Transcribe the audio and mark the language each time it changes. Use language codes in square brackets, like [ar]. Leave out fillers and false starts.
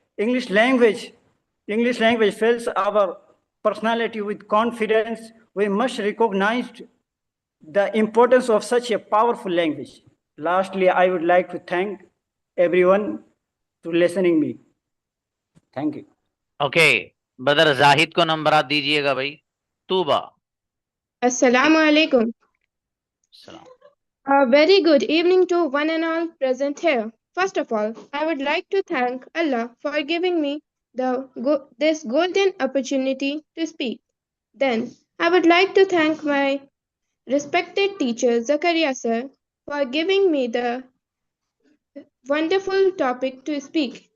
[en] English language fills our personality with confidence. We must recognize the importance of such a powerful language. Lastly, I would like to thank everyone to listening me. Thank you. [hi] Okay, brother Zahid को नंबरात दीजिएगा भाई. Tuba. [ar] Assalamu alaikum. [hi] सलाम. [en] A very good evening to one and all present here. First of all, I would like to thank Allah for giving me this golden opportunity to speak. Then, I would like to thank my respected teacher Zakaria sir for giving me the wonderful topic to speak.